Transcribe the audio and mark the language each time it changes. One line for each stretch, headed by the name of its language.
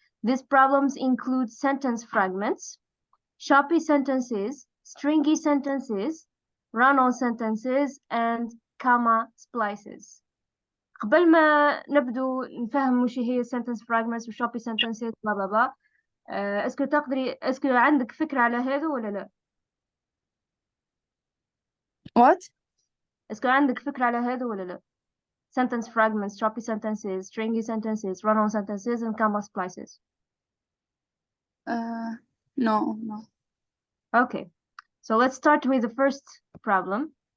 English: These problems include sentence fragments, choppy sentences, stringy sentences, run-on sentences, and comma splices.
Arabic: قبل ما نبدو نفهم وش هي sentence fragments و choppy sentences blah blah blah. اسكو عندك فكرة على هذا ولا لا؟
English: What?
Arabic: اسكو عندك فكرة على هذا ولا لا؟
English: Sentence fragments, choppy sentences, stringy sentences, run-on sentences, and comma splices. No. Okay, so let's start with the first problem.